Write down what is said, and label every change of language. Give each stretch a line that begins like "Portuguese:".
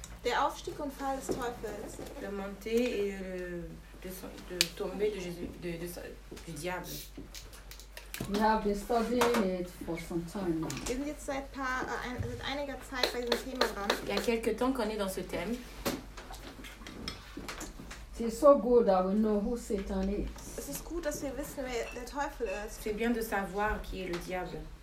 German: Der Aufstieg und Fall des Teufels.
French: La montée et de tomber de Jésus, du diable.
English: We have been studying it for some time now.
German: Wir sind jetzt seit einiger Zeit bei diesem Thema dran.
French: Il y a quelques temps qu'on est dans ce thème.
English: It's so good that we know who Satan is.
German: Es ist gut, dass wir wissen, wer der Teufel ist.
French: C'est bien de savoir qui est le diable.